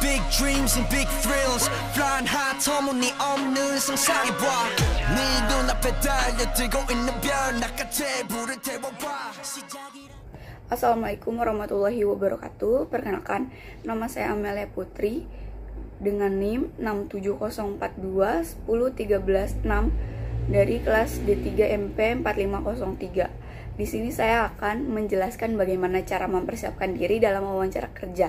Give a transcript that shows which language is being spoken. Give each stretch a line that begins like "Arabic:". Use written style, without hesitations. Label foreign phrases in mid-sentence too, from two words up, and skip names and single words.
English: dreams and big thrills flying high
Korean: 터무니없는 상상해봐 네 눈앞에 달려들고 있는 별 나같이 불을 태워봐.
Arabic: السلام عليكم ورحمة الله وبركاته.
Indonesian: Perkenalkan, nama saya Amelia Putri dengan NIM 670421013 dari kelas D3 MP 4503. Di sini saya akan menjelaskan bagaimana cara mempersiapkan diri dalam wawancara kerja.